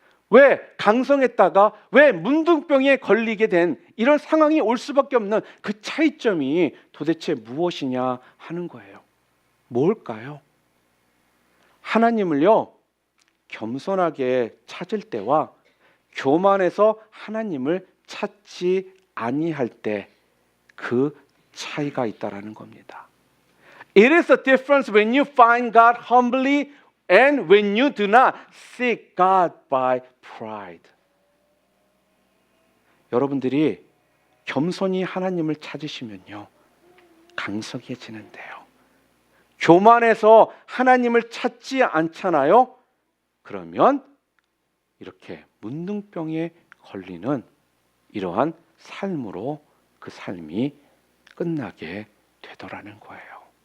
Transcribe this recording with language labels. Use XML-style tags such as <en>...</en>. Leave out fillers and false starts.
<ko>왜 강성했다가 왜 문둥병에 걸리게 된 이런 상황이 올 수밖에 없는 그 차이점이 도대체 무엇이냐 하는 거예요. 뭘까요? 하나님을요, 겸손하게 찾을 때와 교만해서 하나님을 찾지 아니할 때 그 차이가 있다라는 겁니다.</ko> <en>It is a difference when you find God humbly and when you do not seek God by pride.</en> <ko>여러분들이 겸손히 하나님을 찾으시면요, 강성해지는데요. 교만해서 하나님을 찾지 않잖아요. 그러면 이렇게 문둥병에 걸리는 이러한 삶으로 그 삶이 끝나게 되더라는 거예요.</ko>